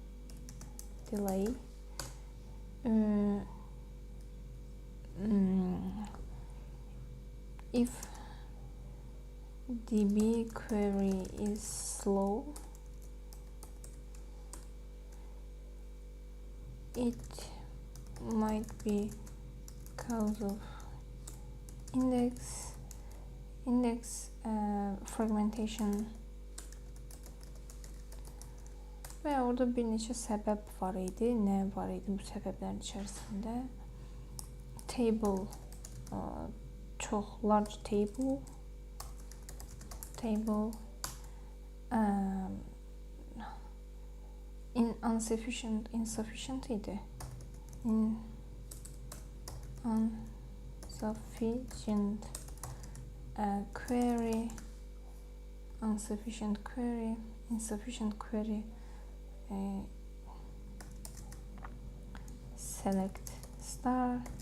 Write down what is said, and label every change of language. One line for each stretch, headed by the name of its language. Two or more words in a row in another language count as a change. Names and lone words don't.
English: If DB query is slow, it might be cause of index fragmentation.
Azerbaijani: Və orada bir neçə səbəb var idi. Nə var idi bu səbəblərin içərisində?
English: Table, çox large table, insufficient idi. Insufficient query, select star,